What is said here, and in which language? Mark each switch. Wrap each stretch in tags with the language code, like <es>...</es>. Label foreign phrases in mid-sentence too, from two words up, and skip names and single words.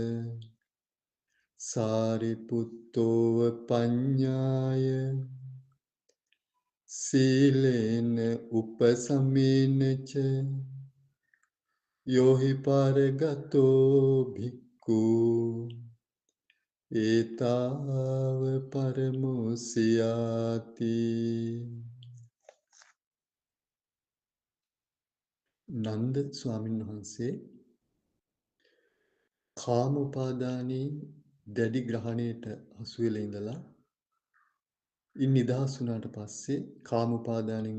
<pi>සාරිපුත්තෝව පඤ්ඤාය සීලේන උපසමේනච යෝහි පාරගතෝ භික්ඛු ඒතාව පරමෝසියාති.</pi> <si>නන්ද ස්වාමීන් වහන්සේ කාම උපාදානයේ දැඩි ග්‍රහණයට හසු වෙලා ඉඳලා ඉන් නිදහස් වුණාට පස්සේ කාම උපාදානයෙන්</si>